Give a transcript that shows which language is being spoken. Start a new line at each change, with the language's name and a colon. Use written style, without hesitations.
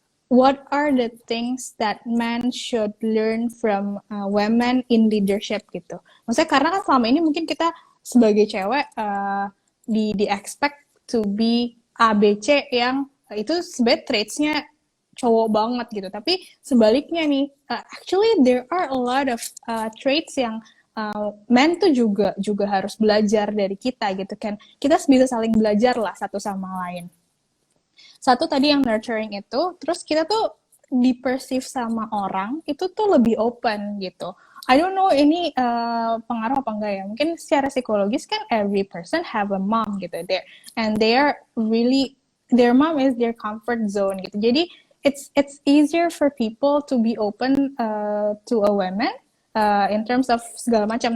English: What are the things that men should learn from women in leadership
Indonesian: gitu? Maksudnya karena kan selama ini mungkin kita sebagai cewek di
English: expect to be A, B, C
Indonesian: yang itu sebenarnya traitsnya cowok banget gitu. Tapi sebaliknya nih,
English: actually there are a lot of traits
Indonesian: yang men tuh juga harus belajar dari kita gitu kan. Kita bisa saling belajar lah satu sama lain. Satu tadi yang nurturing itu, terus kita tuh di-perceive sama orang itu tuh lebih open gitu.
English: I don't know
Indonesian: ini pengaruh apa enggak ya. Mungkin secara psikologis kan
English: every person have a mom
Indonesian: gitu
English: there, and they are really, their mom is their comfort zone gitu.
Indonesian: Jadi
English: it's easier for people to be open to a woman in terms of
Indonesian: segala macam.